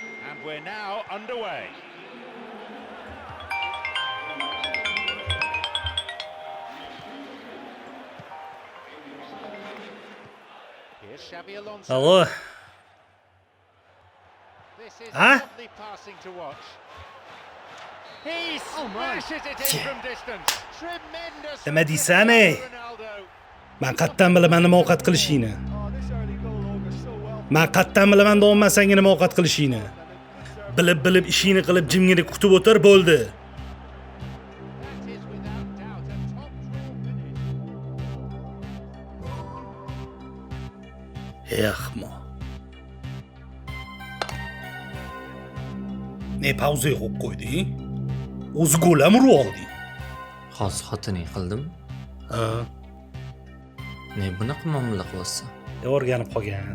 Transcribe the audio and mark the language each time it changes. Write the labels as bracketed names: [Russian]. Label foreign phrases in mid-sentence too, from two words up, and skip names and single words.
[English] And we're now underway. Here's Xabi Alonso. [Uzbek] Allo. [English] This is Huh? lovely passing to watch. He smashes it in from distance. Tremendous. [Uzbek] Nima deysan, ey? Ronaldo. Men qattan bilaman nima ovqat qilishingni. Men qattan bilaman davom etmasang nima ovqat qilishingni. Bilib ishingni qilib jimgina kutib o'tir bo'ldi. [English] That is without doubt a top draw finish. [Uzbek] Ehmo. Ne pauza qo'yib qo'yding? O'zi gol ham urib olding. Hozir xotining qildim. Ha, Ne bunaqa muomala qilyapsan? o'rganib qolgan.